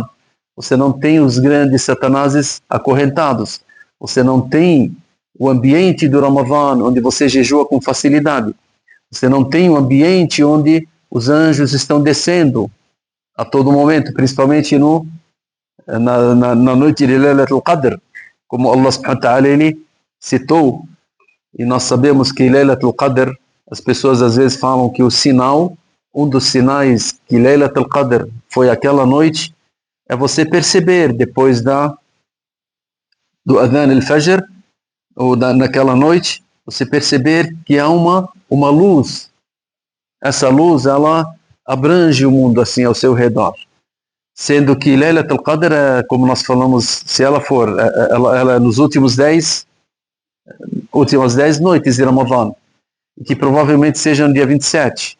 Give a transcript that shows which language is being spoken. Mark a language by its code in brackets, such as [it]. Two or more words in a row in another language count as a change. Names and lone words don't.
[pt] Você não tem os grandes satanases acorrentados. Você não tem o ambiente do Ramadã onde você jejua com facilidade. Você não tem o ambiente onde os anjos estão descendo a todo momento, principalmente na noite de Laylatul Qadr, como Allah [ar] سبحانه وتعالى [pt] ele citou. E nós sabemos que Laylatul Qadr, as pessoas às vezes falam que o sinal, um dos sinais que Laylatul Qadr foi aquela noite, é você perceber depois do [ar] أذان الفجر, [pt] ou naquela noite, você perceber que há uma luz. Essa luz, ela abrange o mundo assim ao seu redor. Sendo que Laylatul Qadr, como nós falamos, se ela for, ela é nos últimas 10 noites de Ramadã, que provavelmente seja no dia 27.